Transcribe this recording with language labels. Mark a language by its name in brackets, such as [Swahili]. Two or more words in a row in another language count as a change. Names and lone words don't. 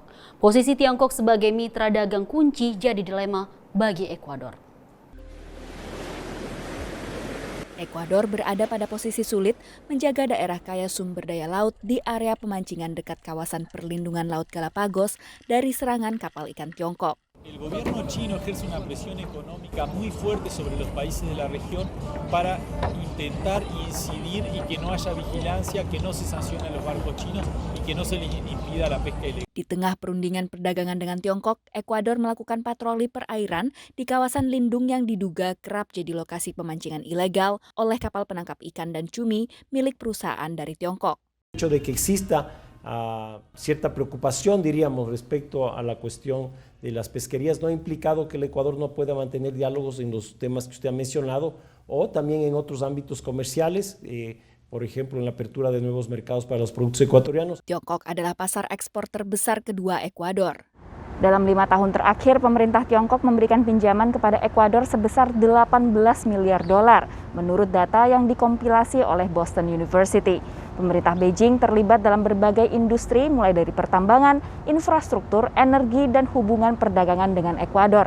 [Indonesian] Posisi Tiongkok sebagai mitra dagang kunci jadi dilema bagi Ekuador. Ekuador berada pada posisi sulit menjaga daerah kaya sumber daya laut di area pemancingan dekat kawasan perlindungan Laut Galapagos dari serangan kapal ikan Tiongkok. [Spanish] El gobierno chino ejerce una presión económica muy fuerte sobre los países de la región para intentar incidir y que no haya vigilancia, que no se sancionen los barcos chinos y que no se les impida la pesca ilegal. [Indonesian] Di tengah perundingan perdagangan dengan Tiongkok, Ekuador melakukan patroli perairan di kawasan lindung yang diduga kerap jadi lokasi pemancingan ilegal oleh kapal penangkap ikan dan cumi milik perusahaan dari Tiongkok. [Spanish] El hecho de que exista cierta preocupación, diríamos, respecto a la cuestión de las pesquerías no ha implicado que el Ecuador no pueda mantener diálogos en los temas que usted ha mencionado o también en otros ámbitos comerciales, por ejemplo en la apertura de nuevos mercados para los productos ecuatorianos. [Indonesian] Tiongkok adalah pasar ekspor terbesar kedua Ekuador. Dalam 5 tahun terakhir, pemerintah Tiongkok memberikan pinjaman kepada Ekuador sebesar 18 miliar dolar, menurut data yang dikompilasi oleh Boston University. Pemerintah Beijing terlibat dalam berbagai industri, mulai dari pertambangan, infrastruktur, energi, dan hubungan perdagangan dengan Ekuador.